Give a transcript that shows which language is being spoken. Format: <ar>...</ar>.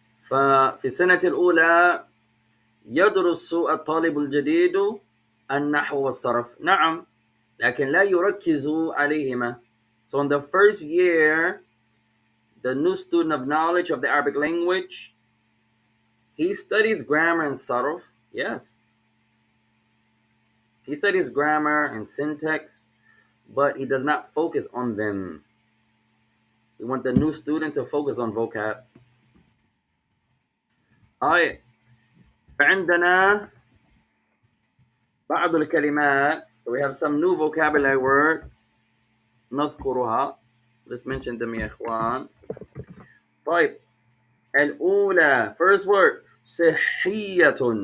<ar>ففي السنة الأولى يدرس الطالب الجديد النحو والصرف. نعم، لكن لا يركز عليهما.</ar> <en>So in the first year, the new student of knowledge of the Arabic language, he studies grammar and sarf. Yes, he studies grammar and syntax, but he does not focus on them. We want the new student to focus on vocab.</en> <ar>فعندنا بعض الكلمات.</ar> <en>So we have some new vocabulary words</en> <ar>نذكرها.</ar> <en>Let's mention them</en> <ar>يا إخوان. طيب الأولى,</ar> <en>first word,</en> <ar>صحية.</ar>